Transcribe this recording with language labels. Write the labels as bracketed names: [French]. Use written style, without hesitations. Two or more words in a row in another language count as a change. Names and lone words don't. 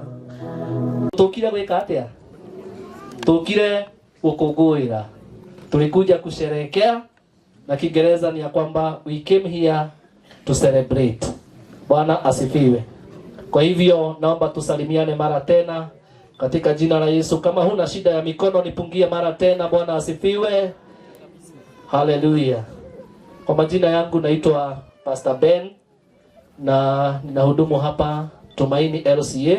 [Kikuyu] Tukire gwika atia, tukire gukungũĩra, [Swahili] tulikuja kusherehekea, na Kiingereza ni ya kwamba [English] we came here to celebrate. [Swahili] Bwana asifiwe. Kwa hivyo naomba tusalimiane mara tena katika jina la Yesu. Kama huna shida ya mikono nipungie mara tena. Bwana asifiwe. Haleluya. Kwa majina yangu naitwa Pastor Ben na ninahudumu hapa Tumaini LCA.